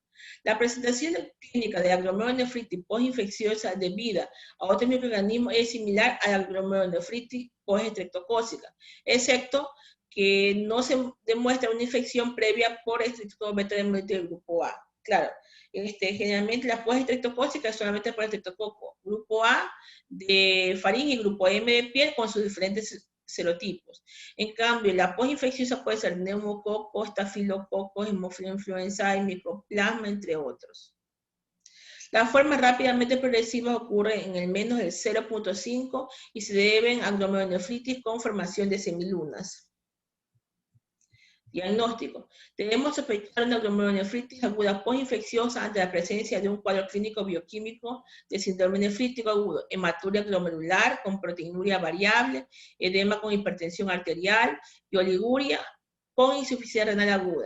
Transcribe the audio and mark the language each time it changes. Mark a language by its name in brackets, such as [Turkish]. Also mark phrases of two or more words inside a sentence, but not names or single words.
[Spanish] La presentación clínica de la glomerulonefritis postinfecciosa debida a otros microorganismos es similar a la glomerulonefritis postestreptocócica, excepto que no se demuestra una infección previa por estreptococcus beta del grupo A. Claro, generalmente la postestreptocócica es solamente por estreptococcus grupo A de faringe y grupo M de piel con sus diferentes serotipos. En cambio, la postinfecciosa puede ser neumococo, estafilococo, hemófilo influenzae, micoplasma, entre otros. Las formas rápidamente progresivas ocurren en el menos del 0.5 y se deben a glomerulonefritis con formación de semilunas. Diagnóstico. Debemos sospechar una glomerulonefritis aguda postinfecciosa ante la presencia de un cuadro clínico bioquímico de síndrome nefrítico agudo: hematuria glomerular con proteinuria variable, edema con hipertensión arterial y oliguria con insuficiencia renal aguda.